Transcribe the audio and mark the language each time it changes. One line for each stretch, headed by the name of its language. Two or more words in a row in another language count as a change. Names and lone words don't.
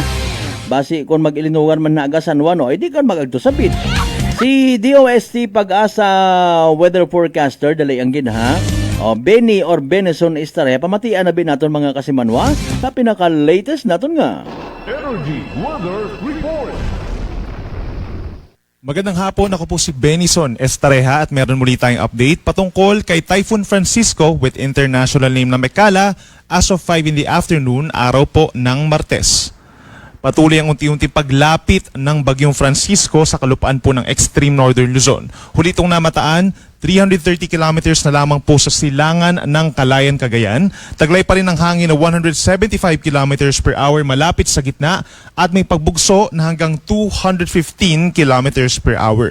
Hiligaynon: Basi kung mag-ilinugan man na agasan wano, ay di kan magagto sa beach. Si DOST Pag-asa weather forecaster dali ang gid ha. O Benny or Benison Istare, pamatian na bin naton mga kasimanwa sa pinaka-latest naton nga. Energy Weather Report.
Filipino: Magandang hapon, ako po si Benison Estareha at meron muli tayong update patungkol kay Typhoon Francisco
English: with international name
Filipino: na Mekala
English: as of 5 in the afternoon,
Filipino: araw po ng Martes. Patuloy ang unti-unti paglapit ng Bagyong Francisco sa kalupaan po ng
English: extreme northern Luzon.
Filipino: Huli itong namataan, 330 kilometers na lamang po sa silangan ng Calayan, Cagayan. Taglay pa rin ang hangin na 175
English: kilometers per hour
Filipino: malapit sa gitna at may pagbugso na hanggang 215
English: kilometers per hour.